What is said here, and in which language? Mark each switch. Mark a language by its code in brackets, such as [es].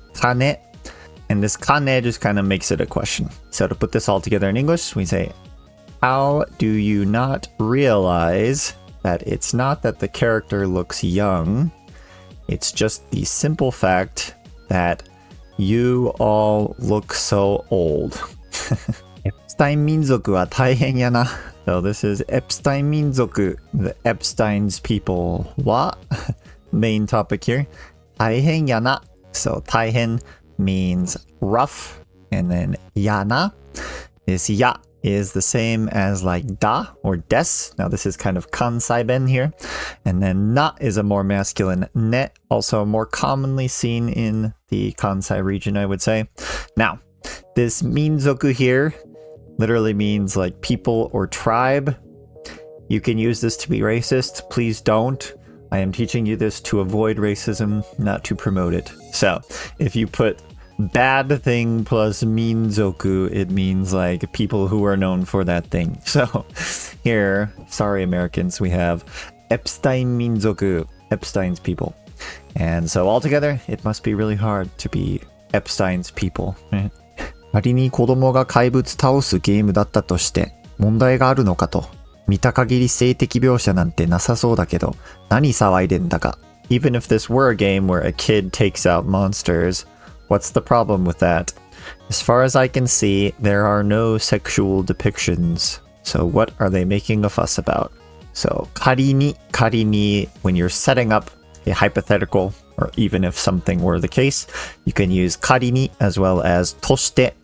[en] Kane, and this kane just kind of makes it a question. So to put this all together in English, we say, how do you not realize that it's not that the character looks young, it's just the simple fact that You all look so old. [ja] エプスタイン民族は大変やな。 [en] So this is [ja] エプスタイン民族 [en] The Epstein's people. What? Main topic here. [ja] 大変やな. [en] So 大変 means rough. And then やな. This ya is the same as like da or des. Now this is kind of kansai ben here. And then na is a more masculine ne, also more commonly seen in the Kansai region, I would say. Now, this minzoku here literally means like people or tribe. You can use this to be racist. Please don't. I am teaching you this to avoid racism, not to promote it. So, if you put bad thing plus minzoku, it means like people who are known for that thing. So here, sorry Americans, we have Epstein minzoku, Epstein's people. And so altogether, it must be really hard to be Epstein's people. [ja] 仮に子供が怪物倒すゲームだったとして問題があるのかと。見た限り性的描写なんてなさそうだけど、何騒いでんだか。 [en] Even if this were a game where a kid takes out monsters, what's the problem with that? As far as I can see, there are no sexual depictions. So what are they making a fuss about? So 仮に when you're setting up a hypothetical, or even if something were the case, you can use 仮に as well as として.